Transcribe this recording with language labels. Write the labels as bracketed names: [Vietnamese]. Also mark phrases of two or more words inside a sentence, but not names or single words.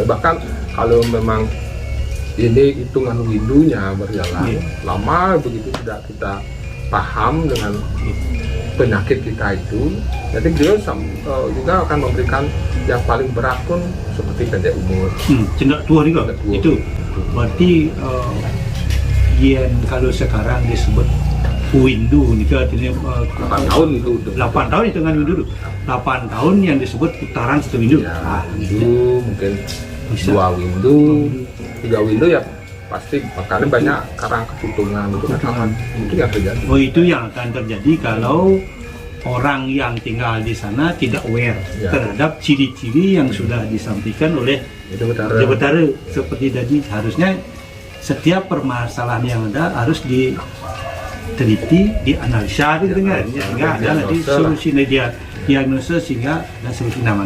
[Indonesian] Bahkan kalau memang ini hitungan windunya berjalan lama begitu tidak kita paham dengan penyakit kita itu, jadi beliau juga akan memberikan yang paling berat pun seperti pendek umur. [Balinese] Cendak tua juga itu. [Indonesian] Berarti yang kalau sekarang disebut windu itu artinya 8 tahun itu. 8 tahun hitungan windu dulu. 8 tahun yang disebut putaran satu windu. Windu mungkin 2 windu, 3 windu ya pasti, makanya banyak karang ketutungan itu kan itu yang terjadi. Itu yang akan terjadi kalau orang yang tinggal di sana tidak aware terhadap ciri-ciri yang sudah disampaikan oleh Betara. Seperti tadi, harusnya setiap permasalahan yang ada harus diteliti, dianalisa gitu kan, sehingga ada nanti solusi diagnosa sehingga ada solusi namanya.